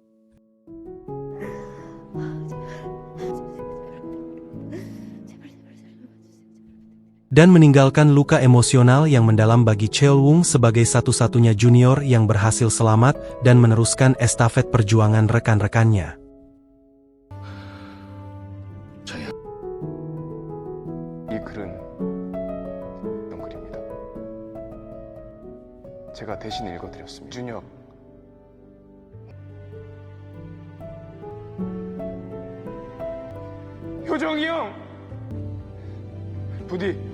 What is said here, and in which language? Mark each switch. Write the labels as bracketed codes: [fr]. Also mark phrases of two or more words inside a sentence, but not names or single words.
[id] Dan meninggalkan luka emosional yang mendalam bagi Cheol Wung sebagai satu-satunya junior yang berhasil selamat dan meneruskan estafet perjuangan rekan-rekannya. [ko] 이 글은 어떤 글입니다. 제가 대신 읽어드렸습니다. 준혁, 효정이 형, 부디